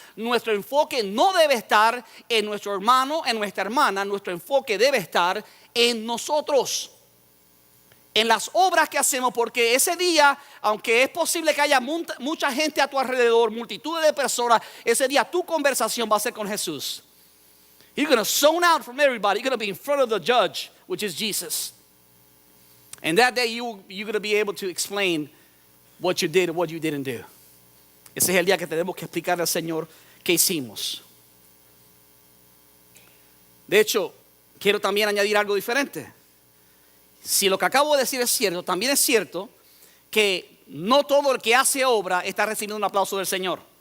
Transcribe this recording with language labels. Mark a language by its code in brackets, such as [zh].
[es] Nuestro enfoque no debe estar en nuestro hermano, en nuestra hermana. Nuestro enfoque debe estar en nosotros, en las obras que hacemos, porque ese día, aunque es posible que haya mucha gente a tu alrededor, multitudes de personas, ese día tu conversación va a ser con Jesús. [en] You're going to zone out from everybody. You're going to be in front of the judge, which is Jesus. And that day you're going to be able to explain what you did and what you didn't do. [es] Ese es el día que tenemos que explicarle al Señor qué hicimos. De hecho, quiero también añadir algo diferente. Si lo que acabo de decir es cierto, también es cierto que no todo el que hace obra está recibiendo un aplauso del Señor.